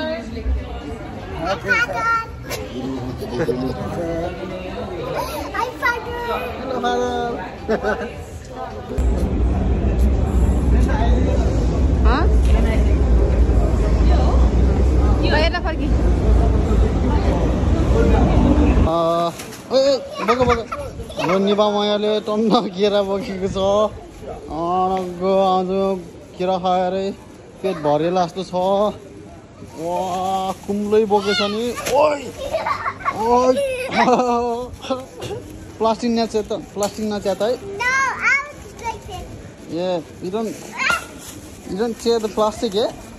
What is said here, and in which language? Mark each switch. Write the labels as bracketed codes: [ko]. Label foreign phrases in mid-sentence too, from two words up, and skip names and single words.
[en] Hi, Father. Hello, Father. Hah? [ms] Bayar dah pergi. [ne] बग बग यो निभा मायाले टन्न केरा बोकेको छ आज केरा खाएर पेट भरेला जस्तो छ वाह कुम्लै बोकेछ नि ओइ ओइ प्लास्टिक नच्यात है [en] No, I was like this. Yeah, you don't tear the plastic, yeah?